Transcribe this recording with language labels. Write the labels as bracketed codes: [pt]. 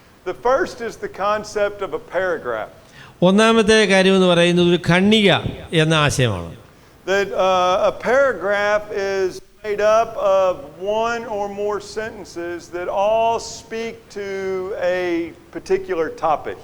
[en] The first is the concept of a paragraph. [ml] ഒന്നാമത്തെ കാര്യം എന്ന് പറയുന്നത് ഒരു ഖണ്ഡിക എന്ന ആശയമാണ്. [en] That a paragraph is made up of one or more sentences that all speak to a particular topic.